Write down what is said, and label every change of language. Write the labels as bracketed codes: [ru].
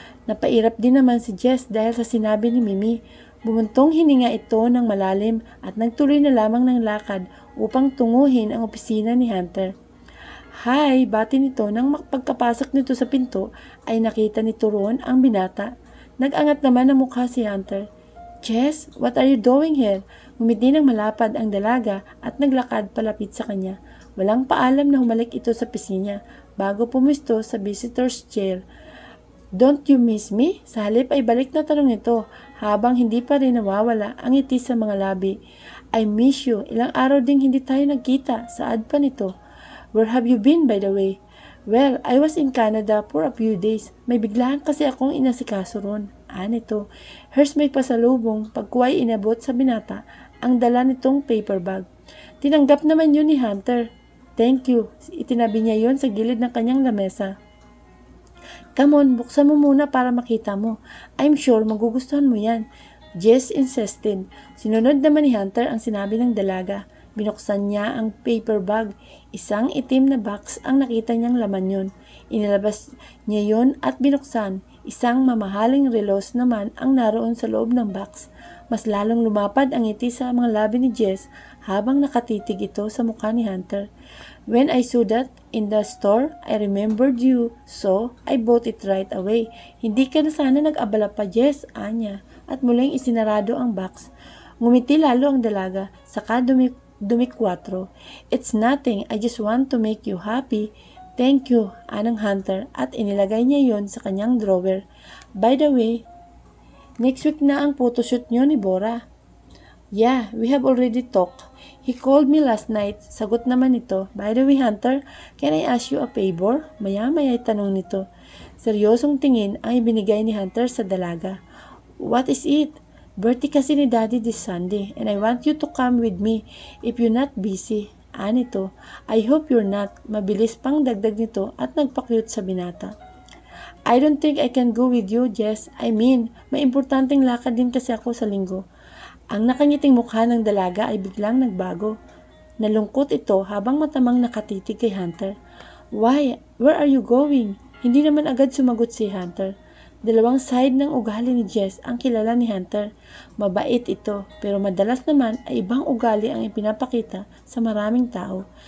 [tl] Napairap din naman si Jess dahil sa sinabi ni Mimi. Bumuntong hininga ito ng malalim at nagtuloy na lamang ng lakad upang tunguhin ang opisina ni Hunter. Hi, bati nito nang pagkapasok nito sa pinto ay nakita ni Turon ang binata. Nag-angat naman ang mukha si Hunter. [en] Jess, what are you doing here? [tl] Ngumiti ng malapad ang dalaga at naglakad palapit sa kanya. Walang paalam na humalik ito sa pisngi bago pumisto sa visitor's chair. [en] Don't you miss me? [tl] Sa halip ay balik na tanong nito habang hindi pa rin nawawala ang ngiti sa mga labi. [en] I miss you. [tl] Ilang araw ding hindi tayo nagkita. Saad pa nito. [en] Where have you been, by the way? Well, I was in Canada for a few days. [tl] May biglaan kasi akong inasikaso ron. Nito. Here's may pasalubong. Pagkuha ay inabot sa binata ang dala nitong paper bag. Tinanggap naman yun ni Hunter. [en] Thank you. [tl] Itinabi niya yon sa gilid ng kanyang lamesa. [en] Come on, [tl] buksan mo muna para makita mo. [en] I'm sure [tl] magugustuhan mo yan. [en] Jess insisted. [tl] Sinunod naman ni Hunter ang sinabi ng dalaga. Binuksan niya ang paper bag. Isang itim na box ang nakita niyang laman yun. Inilabas niya yun at binuksan. Isang mamahaling relos naman ang naroon sa loob ng box. Mas lalong lumapad ang ngiti sa mga labi ni Jess habang nakatitig ito sa mukha ni Hunter. [en] When I saw that in the store, I remembered you, so I bought it right away. [tl] Hindi ka na sana nag-abala pa, Jess, anya. At muling isinarado ang box. Ngumiti lalo ang dalaga, saka dumikwatro. [en] It's nothing, I just want to make you happy. Thank you, [tl] anang Hunter, at inilagay niya yon sa kanyang drawer. [en] By the way, next week [tl] na ang photoshoot niyo ni Bora. [en] Yeah, we have already talked. He called me last night. [tl] Sagot naman nito. [en] By the way, Hunter, can I ask you a favor? [tl] Maya-maya tanong nito. Seryosong tingin ang ibinigay ni Hunter sa dalaga. [en] What is it? Birthday kasi ni Daddy this Sunday and I want you to come with me if you're not busy. Nito. I hope you're not. [tl] Mabilis pang dagdag nito at nagpa-cute sa binata. [en] I don't think I can go with you, Jess. I mean, [tl] may importanteng lakad din kasi ako sa linggo. Ang nakangiting mukha ng dalaga ay biglang nagbago. Nalungkot ito habang matamang nakatitig kay Hunter. [en] Why? Where are you going? [tl] Hindi naman agad sumagot si Hunter. Dalawang side ng ugali ni Jess ang kilala ni Hunter. Mabait ito, pero madalas naman ay ibang ugali ang ipinapakita sa maraming tao.